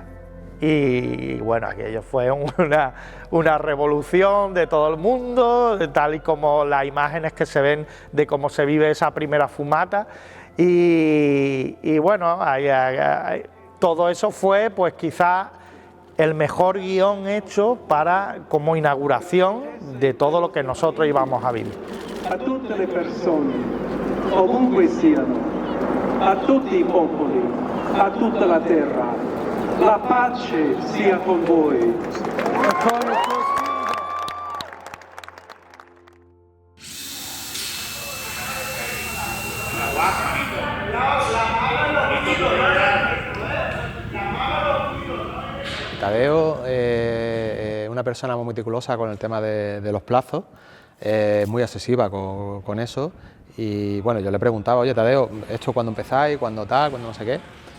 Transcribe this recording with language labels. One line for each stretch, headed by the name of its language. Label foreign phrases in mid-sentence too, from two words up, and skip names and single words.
Spanish: Y bueno, aquello fue una revolución de todo el mundo, tal y como las imágenes que se ven de cómo se vive esa primera fumata. Y bueno, todo eso fue pues quizá el mejor guión hecho como inauguración de todo lo que nosotros íbamos a vivir.
Italian: A tutte le persone, ovunque siano, a tutti i popoli, a tutta la terra, la pace sia con voi.
Spanish: Tadeo es una persona muy meticulosa con el tema de los plazos, muy obsesiva con eso, y bueno, yo le preguntaba, oye Tadeo, ¿esto cuándo empezáis, cuándo tal, cuándo no sé qué?